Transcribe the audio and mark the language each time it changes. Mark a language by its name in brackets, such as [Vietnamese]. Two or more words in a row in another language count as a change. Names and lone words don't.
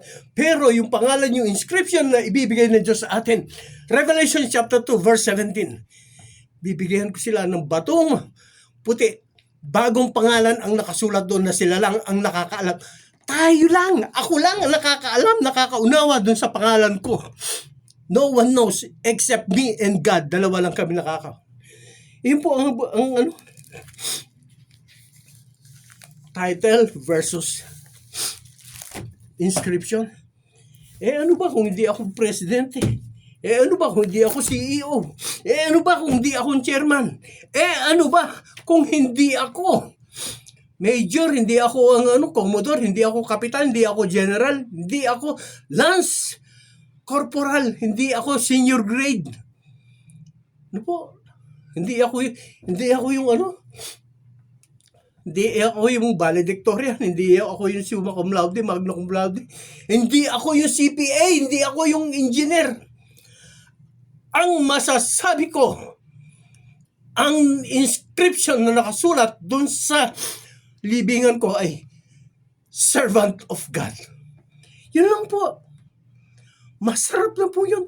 [Filipino] Pero yung pangalan, yung inscription na ibibigay ng Diyos sa atin. Revelation chapter 2 verse 17. Bibigyan ko sila ng batong puti. Bagong pangalan ang nakasulat doon na sila lang ang nakakaalam. Tayo lang, ako lang ang nakakaalam, nakakaunawa doon sa pangalan ko. [English] No one knows except me and God. [Filipino] Dalawa lang kami Yun po ang title versus inscription. Ano ba kung hindi ako presidente? Ano ba kung hindi ako CEO? Ano ba kung hindi ako chairman? Ano ba kung hindi ako major, hindi ako ang commodore, hindi ako kapitan, hindi ako general, hindi ako [English] lance corporal, [Filipino] hindi ako [English] senior grade. [Filipino] Ano po? Hindi ako yung Hindi ako yung valedictorian, hindi ako yung [Latin] summa cum laude, magna cum laude. [Filipino] Hindi ako yung CPA, hindi ako yung engineer. Ang masasabi ko, ang inscription na nakasulat dun sa libingan ko ay [English] Servant of God. [Filipino] Yun lang po. Masarap na po yun.